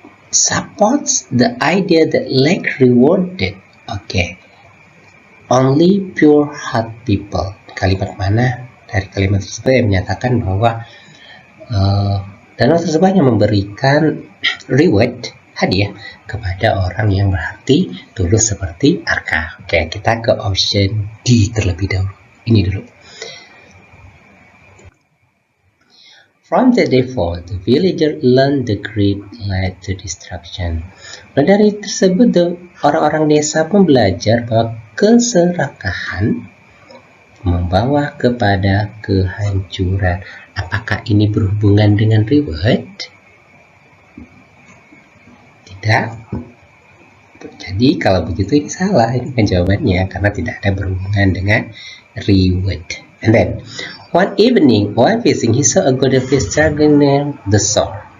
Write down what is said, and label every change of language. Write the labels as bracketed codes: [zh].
[en] Supports the idea that lake rewarded, only pure heart people. [id] Kalimat mana dari kalimat tersebut yang menyatakan bahwa danau tersebut hanya memberikan reward, hadiah, kepada orang yang berhati tulus seperti Arka. Oke, kita ke option D terlebih dahulu. Ini dulu. [en] From the day forward, the villager learned the greed led to destruction. [id] Nah, dari tersebut, orang-orang desa pun belajar bahwa keserakahan membawa kepada kehancuran. Apakah ini berhubungan dengan reward? Tidak. Jadi kalau begitu ini salah, ini kan jawabannya, karena tidak ada berhubungan dengan reward. [en] And then, one evening, while fishing, he saw a golden fish struggling near the shore.